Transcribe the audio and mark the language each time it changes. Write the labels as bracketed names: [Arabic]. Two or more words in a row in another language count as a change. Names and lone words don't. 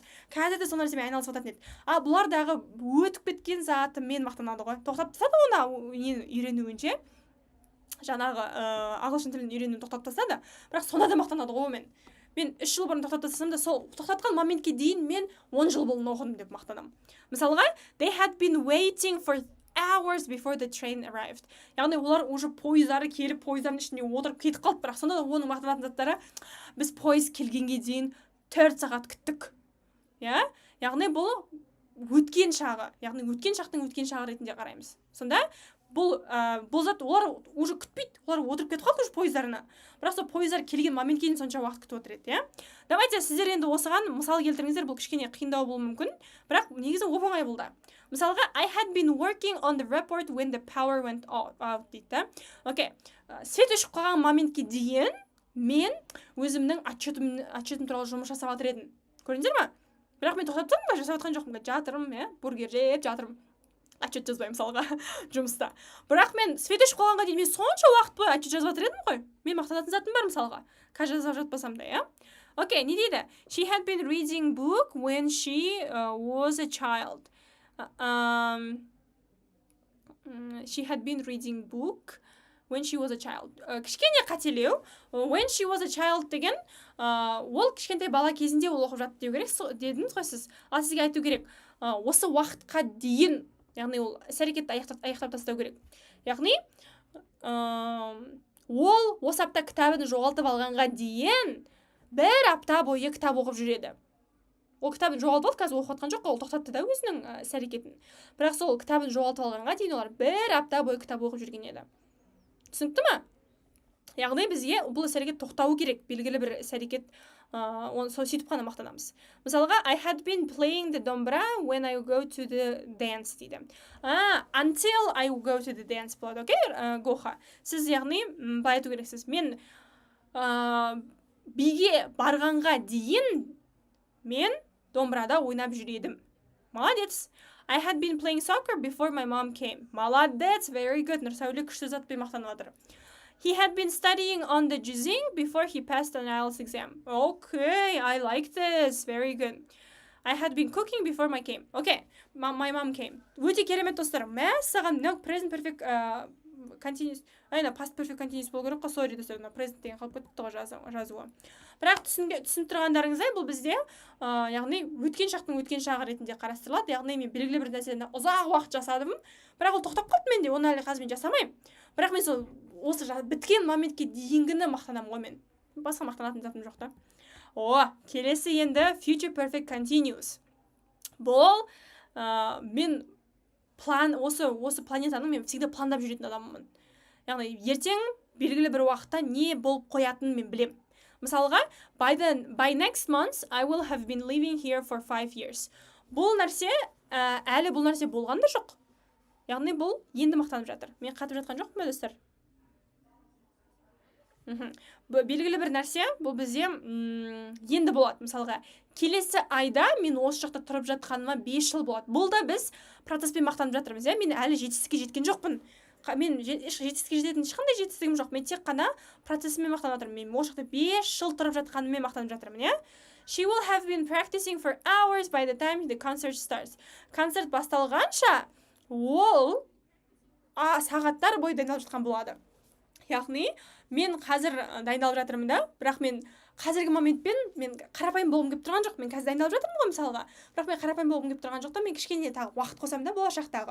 [Kazakh] Қазір де сол нәрсемен айналысып жататын еді. А бұлардағы өтіп кеткен заты мен мақтанады ғой. Тоқтап тастады оны үйренуінше. Жаңағы ағылшын тілін үйренуін тоқтап тастады, бірақ сонда да мақтанады ғой мен 3 жыл бұрын тоқтап тастасам да сол тоқтатқан моментке дейін мен 10 жыл бұрын оқыдым деп мақтанамын. Мысалға, [English] they had been waiting for hours before the train arrived. [Kazakh] Яғни олар уже пойыздары келіп, пойыздардың ішінде отырып кетіп қалды, бірақ сонда да оның мақтанатын заттары біз пойыз келгенге дейін 4 сағат күттік. Яғни бұл өткен шағы, яғни өткен шақтың өткен шағы ретінде қараймыз. Сонда бұл зат олар уже күтпейді, олар отырып кетіп қалды уже пойыздарына. Бірақ сол пойыздар келген моментке дейін сонша уақыт күтіп отыр еді, Давайте сіздер енді осыған мысал келтіріңіздер, бұл кішкене қиындау болуы мүмкін, бірақ негізі оп-оңай болды. Мысалға, [English] I had been working on the report when the power went out дейді. [Kazakh] Окей, свет өшіп қалған моментке дейін мен өзімнің отчетым туралы жұмыс жасап жатыр едім. Көрдіңіздер ме? Бірақ мен тоқтап тұрмын ба, жасап жатқан жоқпын, жатырмын, бургер жеп жатырмын. Отчет жазбаймын мысалға жұмыста. Бірақ мен свет өшіп қалғанға дейін мен сонша уақыт бойы отчет жазып жатыр едім ғой. Мен мақтанатын затым бар мысалға. Қазір жазып жатпасам да, Окей, не дейді? [English] She had been reading book when she was a child. She had been reading book when she was a child. [Kazakh] Кішкене қателеу. [English] When she was a child [Kazakh] деген, ол кішкентай бала кезінде ол оқып жатты деу керек, дедіңіз ғой сіз. Ал сізге айту керек, осы уақытқа дейін, яғни ол іс-әрекетті аяқтап тастау керек. Яғни, ол осы апта кітабын жоғалтып алғанға дейін бір апта бойы кітап оқып жүреді. Ол кітабын жоғалтып алды, қазір оқып отқан жоқ, ол тоқтатты да өзінің іс-әрекетін. Бірақ сол кітабын жоғалтып алғанға дейін олар бір апта бойы кітап оқып жүрген еді. Түсінікті ме? Яғни бізге бұл іс-әрекет тоқтауы керек, белгілі бір іс-әрекет, оны сөйтіп қана мақтанамыз. Мысалға, [English] I had been playing the dombra when I go to the dance дейді. Until I go to the dance болады, окей? Гоха. [Kazakh] Сіз яғни былай айту керексіз. Мен биге барғанға дейін мен домбырада ойнап жүредім. Молодец. [English] I had been playing soccer before my mom came. Молодец, very good. [Kazakh] Нұрсәуле күшті затпен мақтанып жатыр. [English] He had been studying on the juzing before he passed an IELTS exam. Okay, I like this. Very good. I had been cooking before my came. Okay, my mom came. [Kazakh] Өте керемет достар. Мәссаған, [English] present perfect continuous, past perfect continuous [Kazakh] болу керек қой, sorry достар, present деген қалып кетті ғой жазуы. Бірақ түсініп тұрғандарыңыздай, бұл бізде, яғни өткен шақтың өткен шағы ретінде қарастырылады. Яғни мен белгілі бір нәрсені ұзақ уақыт жасадым, бірақ ол тоқтап қалды менде, оны әлі қазір мен жасамаймын. Бірақ мен сол осы біткен моментке дейінгіні мақтанамын ғой мен. Басқа мақтанатын затым жоқ та. Келесі енді [English] future perfect continuous. [Kazakh] Бұл мен осы планетаның мен всегда пландап жүретін адаммын. Яғни ертең белгілі бір уақытта не болып қоятынын мен білем. Мысалға, [English] by next month I will have been living here for 5 years. [Kazakh] Бұл нәрсе әлі бұл нәрсе болған да жоқ. Яғни бұл енді мақтанып жатыр. Мен қатып жатқан жоқпын ба достар? Белгілі бір нәрсе бұл бізде енді болады. Мысалға, келесі айда мен осы жақта тұрып жатқаныма 5 жыл болады. Бұл да біз процеспен мақтанып жатырмыз. Мен әлі жетістікке жеткен жоқпын. Мен жетістікке жететін ешқандай жетістігім жоқ. Мен тек қана процесімен мақтанып жатырмын. Мен осы жақта 5 жыл тұрып жатқаныммен мақтанып жатырмын, [English] She will have been practicing for hours by the time the concert starts. [Kazakh] Концерт басталғанша ол сағаттар бойы дайындалып жатқан болады. Яғни, мен қазір дайындалып жатырмын да, бірақ мен қазіргі моментпен мен қарапайым болғым келіп тұрған жоқ. Мен қазір дайындалып жатырмын ғой мысалға. Бірақ мен қарапайым болғым келіп тұрған жоқ та, мен кішкене тағы уақыт қосам да болашақтағы.